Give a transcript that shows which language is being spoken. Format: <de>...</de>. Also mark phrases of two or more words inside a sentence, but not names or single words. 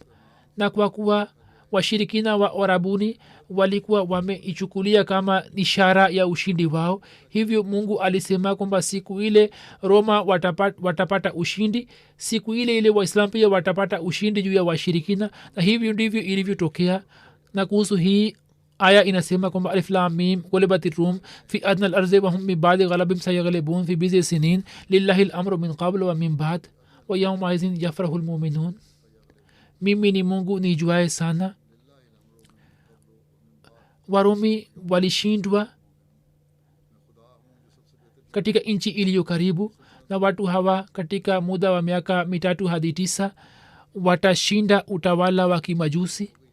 <sw>Na kwa kuwa washirikina wa Arabuni walikuwa wameichukulia kama ishara ya ushindi wao, hivyo Mungu alisema kwamba siku ile Roma watapata ushindi, siku ile ile Waislamu pia watapata ushindi juu ya washirikina, na hivyo ndivyo ilivyotokea. Na kuhusu hii aya inasema kwamba</sw> <ar>الم غلبت الروم في أدنى الأرض وهم من بعد غلبهم سيغلبون في بضع سنين لله الأمر من قبل ومن بعد ويومئذ يفرح المؤمنون.</ar> <sw>Mimi ni Mungu nijuaye sana. Warumi walishindwa katika nchi iliyo karibu, na watu hawa katika muda wa miaka 3 hadi 9 watashinda utawala wa Kimajusi.</sw>